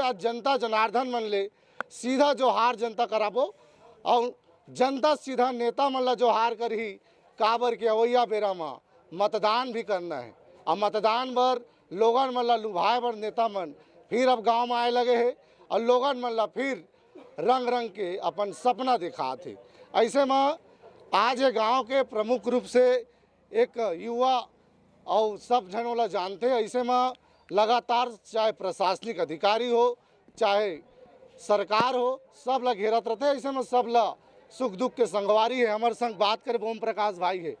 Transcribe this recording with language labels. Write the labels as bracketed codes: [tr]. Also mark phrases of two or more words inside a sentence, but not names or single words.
[hne] आज जनता जनार्दन मन ले सीधा जोहार जनता कराबो और जनता सीधा नेता मन ला जोहार करही। काबर के अवैया बेरा में मतदान भी करना है और मतदान बर लोगन मन ला लुभाए बर नेता मन फिर अब गांव में आए लगे है और लोगन मन ला फिर रंग रंग के अपन सपना दिखाते। ऐसे में आज ये गांव के प्रमुख रूप से एक युवा और सब जनों ला जानते हैं। ऐसे में लगातार चाहे प्रशासनिक अधिकारी हो चाहे सरकार हो सब ला घेरत रहते। ऐसे में सब ला सुख दुख के संगवारी है। हमारे संग बात करें ओम प्रकाश भाई है।